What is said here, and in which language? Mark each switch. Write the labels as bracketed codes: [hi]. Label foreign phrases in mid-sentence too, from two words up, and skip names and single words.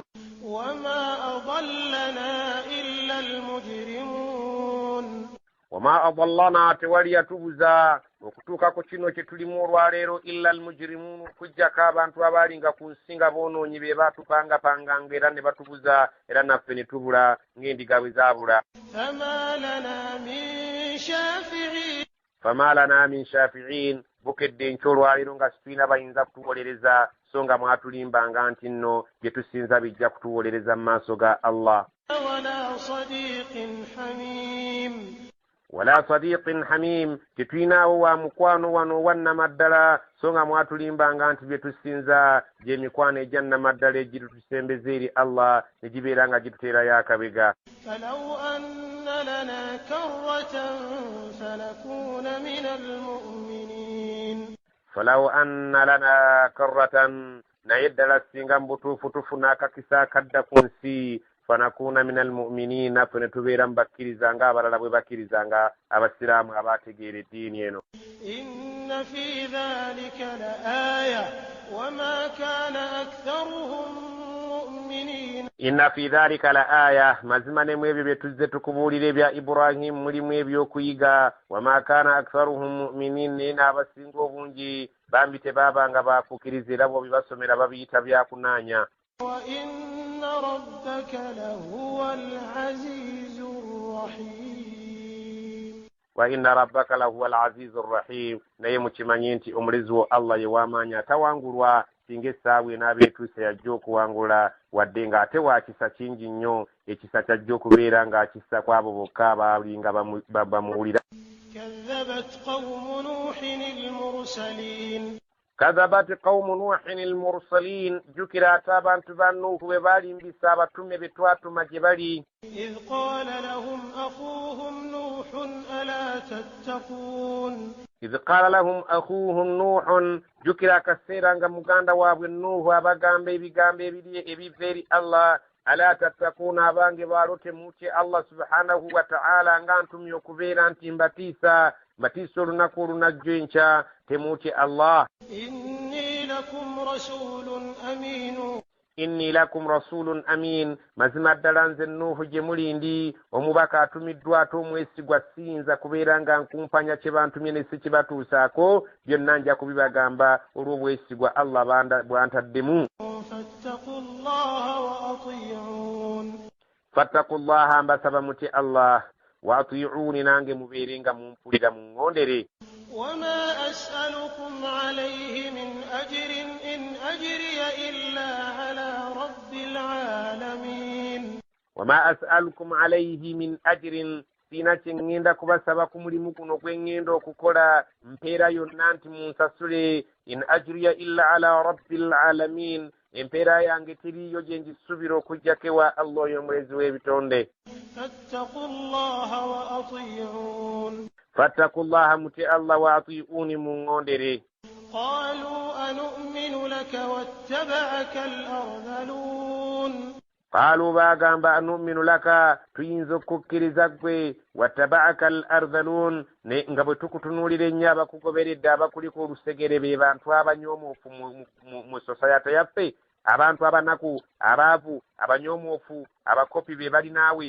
[ar] وما أضلنا إلا المجرمون. وما أضلنا, [lg] tewali yatubuza okutuuka ku kino kye tulimu olwaleero [ar] إلا المجرمون, [lg] okujjako abantu abaalinga ku nsi nga boonoonyi be baatupangapanganga era ne batubuza, era naffe ne tubula ng'endiga bwe zaabula. [ar] فما لنا من شافعين. فما لنا من شافعين, [lg] bukedde nkyolwaleero nga situlina bayinza kutuwolereza, so nga mwatulimbanga nti nno bye tusinza bijja kutuwolereza mu maaso ga Allah. [ar] ولا صديق حميم. ولا صديق حميم, [lg] tetuyinaawo wa mukwano wano wannamaddala, so nga mwatulimbanga nti bye tusinza gy'emikwano egyannamaddala egitutusembeza eri Allah ne gibeera nga gituteerayo akabega. [ar] فلو أن لنا كرة فنكون من المؤمنين. فلو أن لنا كرة, [lg] naye ddala singa mu butuufu tufuna akakisa akadda ku nsi, [ar] فنكون من المؤمنين, [lg] naffe ne tubeera mu bakkirizanga abalala bwe bakkirizanga abasiraamu abaategeera eddiini eno. [ar] إن في ذلك لآية وما كان أكثرهم مؤمنين. إن في ذلك لآية, [lg] mazima ne mu ebyo bye tuzze tukubuulira ebya Ibrahim mulimu ebyokuyiga. [ar] وما كان أكثرهم مؤمنين, [lg] naye n'abasinga obungi bambi tebaabanga baafuukiriza, era bwe bibasomera babiyita byakunaanya. [ar] وإن ربك لهو العزيز الرحيم. وإن ربك لهو العزيز الرحيم, [lg] naye mukimanyi nti omulezi wo Allah ye w'amaanyi atawangulwa, singa essaawa enaaba etuuse yajja okuwangula, wadde ng'ate waakisa kingi nnyo, ekisa kyajja okubeera ng'akissa kw'abo bokka abaalinga bamuwulira. [ar] كذبت قوم نوح المرسلين. كذبت قوم نوح المرسلين، [lg] جكرات abantu ba Nuhu bwe balimbisa abatume be twatuma gye bali. [ar] إذ قال لهم أخوهم نوح ألا تتقون. إذ قال لهم أخوهم نوح، [lg] جكر akaseera nga muganda waabwe Nuhu abagamba ebigambo ebiva eri Allah, [ar] ألا تتقون, [lg] abange baalote mutye Allah [ar] سبحانه وتعالى [lg] nga ntumye okubeera nti mbatiisa olunaku olunajjo enkya, temutye Allah. [ar] إني لكم رسول أمين. إني لكم رسول أمين, [lg] mazima ddala nze Nuhu gye muli ndi omubaka atumiddwa ate omwesigwa, siyinza kubeera nga nkumpanya kye bantumye ne si kibatuusaako, byonna nja kubibagamba olw'obwesigwa Allah bwantaddemu. fattaqullaha, mbasaba mutye Allah, [ar] وأطيعون, [lg] nange mubeere nga mumpulira muŋŋondere. [ar] وما أسألكم عليه من أجر إن أجري إلا على رب العالمين. وما أسألكم عليه من أجر، [lg] sina kye ŋŋenda kubasaba ku mulimu guno gwe ŋŋenda okukola, mpeera yonna nti munsasule. [ar] إن أجري إلا على رب العالمين, [lg] empeera yange tiriyo gye njisubira okujjako ewa Allah oyo omulezi w'ebitonde. [ar] fattakullaha muti Allah وأطيعون muŋŋondere. [lg] qaalu bagamba [ar] أنؤمن لك [lg] tuyinza okukkiriza ggwe [ar] واتبعك الأرذلون [lg] ne nga bwe tukutunuulira ennyo abakugoberedde abakuliko olusegere be bantu abanyoomoofu mu society yaffe, abantu abanaku, abaavu, abanyoomoofu, abakopi be bali naawe.